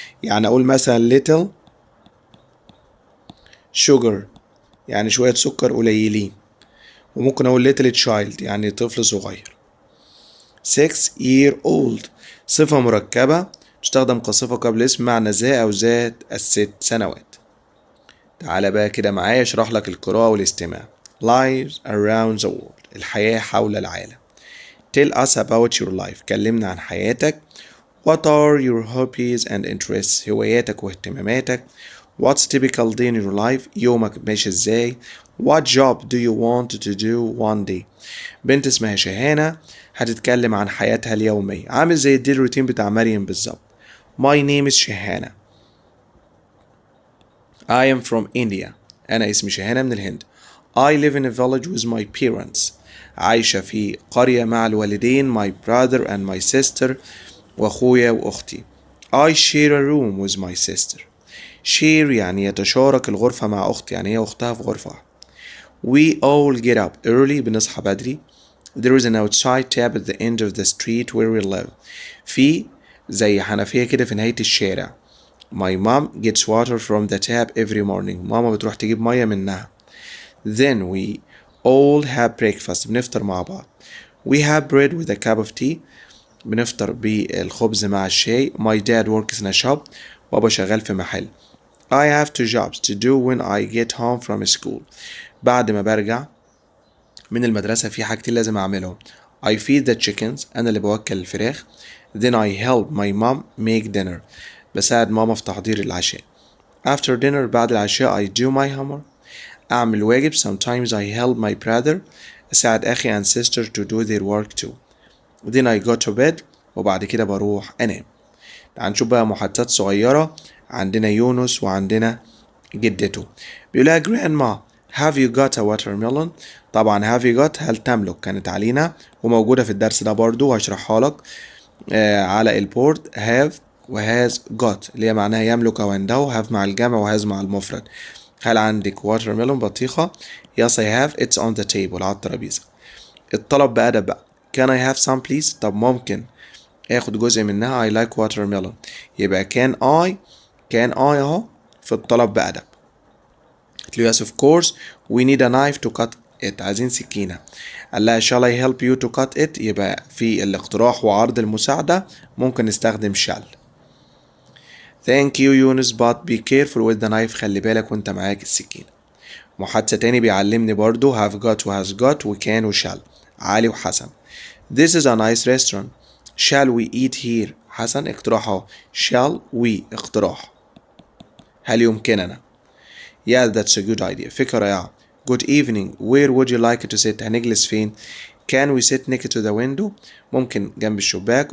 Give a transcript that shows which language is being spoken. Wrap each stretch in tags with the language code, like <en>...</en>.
<ar>يعني أقول مثلا little sugar يعني شوية سكر قليلين، وممكن أقول little child يعني طفل صغير. 6-year-old صفة مركبة تستخدم كصفة قبل اسم معنى ذا أو ذات الست سنوات. تعالى بقى كده معايا اشرح لك القراءة والاستماع.</ar> <en>Lives around the world</en> <ar>الحياة حول العالم.</ar> <en>Tell us about your life</en> <ar>كلمنا عن حياتك.</ar> <en>What are your hobbies and interests</en> <ar>هواياتك واهتماماتك.</ar> <en>What's typical day in your life</en> <ar>يومك ماشي ازاي.</ar> <en>What job do you want to do one day</en> <ar>بنت اسمها شهانة هتتكلم عن حياتها اليومية، عامل زي الديل روتين بتاع مريم بالظبط.</ar> <en>My name is Shahana. I am from India</en> <ar>أنا اسمي شهانة من الهند.</ar> <en>I live in a village with my parents</en> <ar>عايشة في قرية مع الوالدين</ar> <en>my brother and my sister</en> <ar>وأخويا وأختي.</ar> <en>I share a room with my sister.</en> <ar>share يعني يتشارك الغرفة مع أختي، يعني هي أختها في غرفة.</ar> <en>We all get up early</en> <ar>بنصحى بدري.</ar> <en>There is an outside tap at the end of the street where we live.</en> <ar>في زي حنفية كده في نهاية الشارع.</ar> <en>My mom gets water from the tap every morning.</en> <ar>ماما بتروح تجيب مية منها.</ar> <en>Then we all have breakfast</en> <ar>بنفطر مع بعض.</ar> <en>We have bread with a cup of tea</en> <ar>بنفطر بالخبز مع الشاي.</ar> <en>My dad works in a shop</en> <ar>بابا شغال في محل.</ar> <en>I have two jobs to do when I get home from school.</en> <ar>بعد ما برجع من المدرسة في حاجتين لازم أعملهم.</ar> <en>I feed the chickens</en> <ar>أنا اللي بوكل الفراخ.</ar> <en>Then I help my mom make dinner</en> <ar>بساعد ماما في تحضير العشاء.</ar> <en>After dinner</en> <ar>بعد العشاء</ar> <en>I do my homework</en> <ar>أعمل واجب.</ar> <en>Sometimes I help my brother</en> <ar>أساعد أخي</ar> <en>and sister to do their work too. Then I go to bed</en> <ar>وبعد كده بروح أنام. تعال نشوف بقى محادثات صغيرة. عندنا يونس وعندنا جدته.</ar> <en>بيقولها grandma have you got a watermelon.</en> <ar>طبعا have you got هل تملك كانت علينا وموجودة في الدرس ده برضو هشرحها لك على البورد. have وhas got اللي هي معناها يملك أو عنده. have مع الجمع وhas مع المفرد. هل عندك</ar> <en>watermelon بطيخة؟ yes I have it's on the table</en> <ar>على الترابيزة. الطلب بأدب بقى.</ar> <en>can I have some please.</en> <ar>طب ممكن اخد جزء منها.</ar> <en>I like watermelon</en> <ar>يبقى can I اهو في الطلب بأدب.</ar> <en>قلت له yes of course we need a knife to cut it عايزين سكينة.</en> <ar>قال لها</ar> <en>shall I help you to cut it</en> <ar>يبقى في الاقتراح وعرض المساعدة ممكن نستخدم shall.</ar> <en>Thank you يونس but be careful with the knife</en> <ar>خلي بالك وانت معاك السكينة. محادثة تاني بيعلمني برضو have got و has got و can و shall. علي وحسن.</ar> <en>This is a nice restaurant. Shall we eat here. حسن اقتراحه. Shall we اقتراح.</en> <ar>هل يمكننا.</ar> <en>Yeah that's a good idea</en> <ar>فكرة رائعة.</ar> <en>Good evening where would you like to sit</en> <ar>هنجلس فين.</ar> <en>Can we sit next to the window</en> <ar>ممكن جنب الشباك.</ar>